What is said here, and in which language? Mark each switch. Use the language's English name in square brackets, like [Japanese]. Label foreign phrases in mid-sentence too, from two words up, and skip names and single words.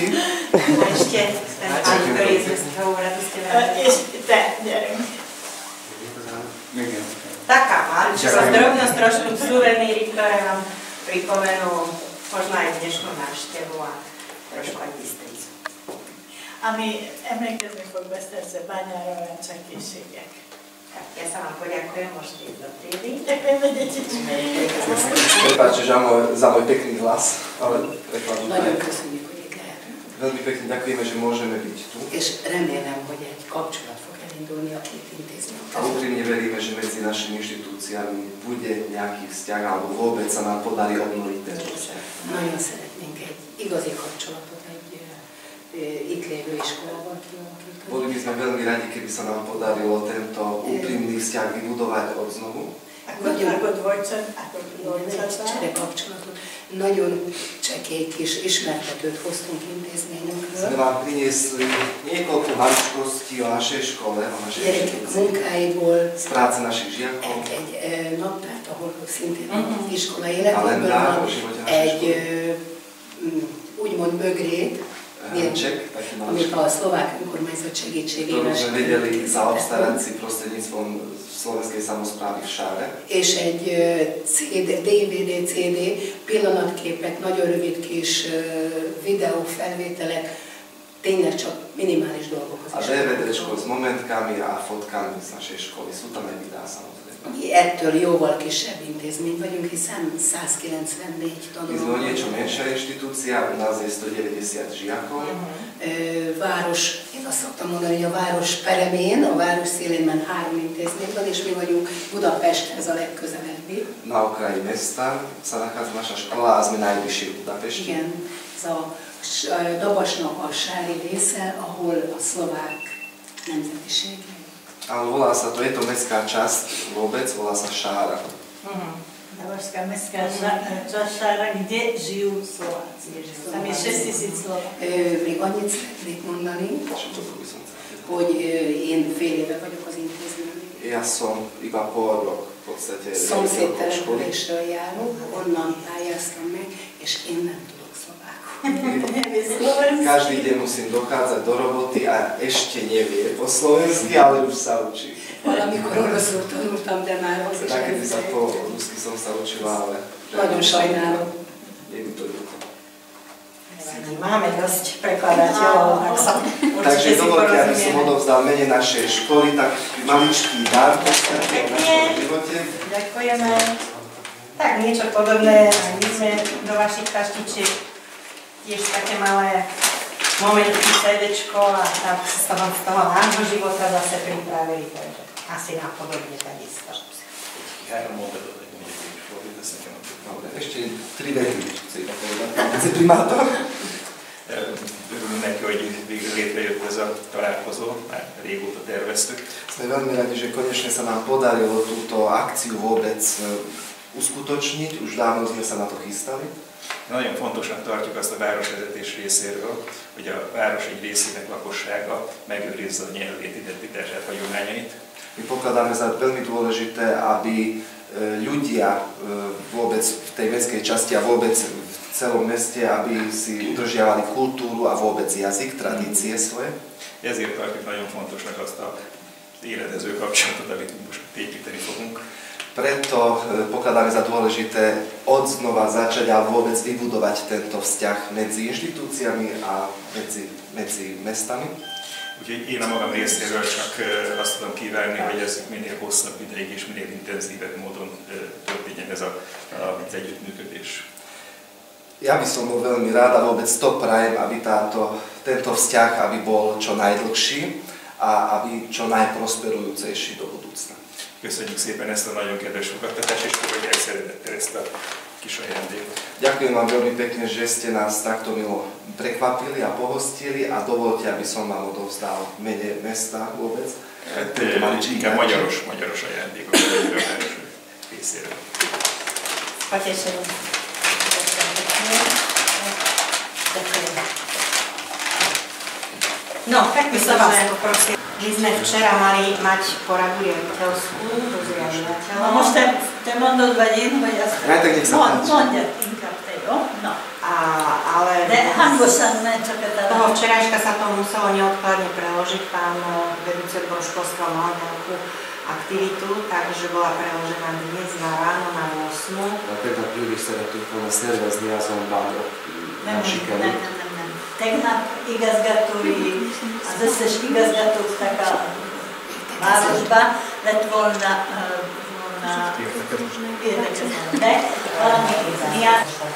[Slovak] A ešte ten pán, ktorý je z Mestského úradu ste veľmi. Ešte te, gyerünk. Taká maličká drobnosť, trošku suveníry, ktoré vám pripomenú možno aj dnešnú návštevu a trošku aj Bystricu. [Hungarian] Ami emlékezni fog Beszterce bányára olyan csekészségek. [Slovak] Tak, ja sa vám poďakujem, môžete ísť do triedy. Ďakujeme, detičky. Prepáčte za môj pekný hlas, ale prekladu. [Hungarian] Nagyon köszönjük, hogy itt lehetünk. [Slovak] Veľmi pekne ďakujeme, že môžeme byť tu. [Hungarian] És remélem, hogy egy kapcsolat fog elindulni a két intézmény A között. [Slovak] úprimne veríme, že medzi našimi inštitúciami bude nejaký vzťah, alebo vôbec sa nám podarí obnoviť tento vzťah. [Hungarian] Nagyon szeretnénk egy igazi kapcsolatot egy itt lévő iskolával kialakítani. [Slovak] Boli by sme veľmi radi, keby sa nám podarilo tento úprimný vzťah vybudovať od znovu. [Hungarian] Akkor dvojcsan. Csere kapcsolatot. Nagyon csekély kis ismertetőt hoztunk [Slovak] Sme [Hungarian] intézményünkről. [Slovak] vám priniesli niekoľko maličkostí o našej škole, o našej [Hungarian] Gyerekek [Slovak] inštitúcii, [Hungarian] munkáiból [Slovak] z práce našich žiakov, [Hungarian] egy naptárt, ahol szintén az iskola életéből [Slovak] kalendár [Hungarian] van, [Slovak] o živote našej [Hungarian] egy [Slovak] školy. [Hungarian] úgymond bögrét, [Slovak] Hrnček, taký [Hungarian] amit [Slovak] maličký, [Hungarian] a szlovák önkormányzat [Slovak] ktorú [Hungarian] segítségével [Slovak] sme vedeli zaobstarať si prostredníctvom slovenskej samosprávy v Šáre. [Hungarian] és egy DVD, CD, pillanatképek, nagyon rövid kis videófelvételek, tényleg csak minimális dolgok az [Slovak] A DVD-čko s momentkami a fotkami z našej školy. Sú tam aj videá samozrejme. [Hungarian] Mi ettől jóval kisebb intézmény vagyunk, hiszen 194 [Slovak] My sme o [Hungarian] tanuló. [Slovak] niečo menšia inštitúcia, u nás je 190 žiakov. [Hungarian] Város, én azt szoktam mondani, hogy a város peremén, a város szélén már 3 intézmény van, és mi vagyunk Budapesthez a legközelebbi. [Slovak] Na okraji mesta sa nachádza naša škola a sme najbližšie v Budapešti. [Hungarian] Igen, ez a Dabasnak a sári része, ahol a szlovák nemzetiség. [Slovak] Ale volá sa to, je to mestská časť vôbec, volá sa Šára. Davarská mestská Šára, kde žijú Slováci. Tam je 6000 Slovákov. [Hungarian] Még annyit szeretnék mondani, [Slovak] Čo to by som chcel? [Hungarian] hogy én fél éve vagyok az intézményben. [Slovak] Ja som iba pol rok v podstate [Hungarian] Szomszéd [Slovak] riaditeľkou školy. [Hungarian] településről járok, onnan pályáztam meg, és én nem tudok szlovákul. [Slovak] Každý deň musím dochádzať do roboty a ešte nevie po slovensky, ale už sa učí. [Hungarian] Valamikor oroszul tanultam, de már az is [Slovak] Takedy sa po [Hungarian] elfelejtettem. [Slovak] rusky som sa učila, ale... [Hungarian] Nagyon sajnálom. [Slovak] Je mi to ľúto. Máme dosť prekladateľov, tak sa Takže určite si dovolte, aby som porozumieme. odovzdal mene našej školy tak maličký dar v podstate o našom živote. Ďakujeme. Tak niečo podobné, aj my sme do vašich taštičiek tiež také malé momentky, CDčko a tak z toho nášho života zase pripravili, takže asi napodobne takisto. Dobre, ešte 3 vety, chcete povedať. Viceprimátor? [Hungarian] Örülünk neki, hogy végül létrejött ez a találkozó, már régóta terveztük. [Slovak] Sme veľmi radi, že konečne sa nám podarilo túto akciu vôbec uskutočniť. Už dávno sme sa na to chystali. [Hungarian] Nagyon fontosnak tartjuk azt a városvezetés részéről, hogy a város egy részének lakossága megőrizze a nyelvét, identitását, hagyományait. [Slovak] My pokladáme za veľmi dôležité, aby ľudia vôbec v tej mestskej časti a vôbec v celom meste, aby si udržiavali kultúru a vôbec jazyk, tradície svoje. [Hungarian] Ezért tartjuk nagyon fontosnak azt a éledező kapcsolatot, amit most építeni fogunk. [Slovak] Preto pokladáme za dôležité odznova začať a vôbec vybudovať tento vzťah medzi inštitúciami a medzi mestami. [Hungarian] Úgyhogy én a magam részéről csak azt tudom kívánni, hogy ez minél hosszabb ideig és minél intenzívebb módon történjen ez az együttműködés. [Slovak] Ja by som bol veľmi rád a vôbec to prajem, aby tento vzťah aby bol čo najdlhší a aby čo najprosperujúcejší do budúcna. [Hungarian] Köszönjük szépen ezt a nagyon kedves fogadtatást, és fogadják szeretettel ezt a kis ajándékot. [Slovak] Ďakujem vám veľmi pekne, že ste nás takto milo prekvapili a pohostili a dovolte, aby som vám odovzdal v mene mesta vôbec. [Hungarian] Inkább magyaros ajándékot a város részéről. [Slovak] Potešením. No, tak by som vás poprosil. My sme včera mali mať poradu riaditeľskú do zriadovateľa. No možete [Hungarian] mondod én, vagy azt mondjad inkább te, jó? No. [Slovak] Ale [Hungarian] de hangosan, ne csak a [Slovak] toho včerajška sa to muselo neodkladne preložiť. Pán vedúci odboru školstva mal nejakú aktivitu, takže bola preložená dnes na ráno na 8. [Hungarian] Tegnap ülés szerettünk volna szervezni, azonban nem sikerült. Nem. Tegnap igazgatói, az összes igazgatóknak a városba lett volna érdekezett be valami miatt.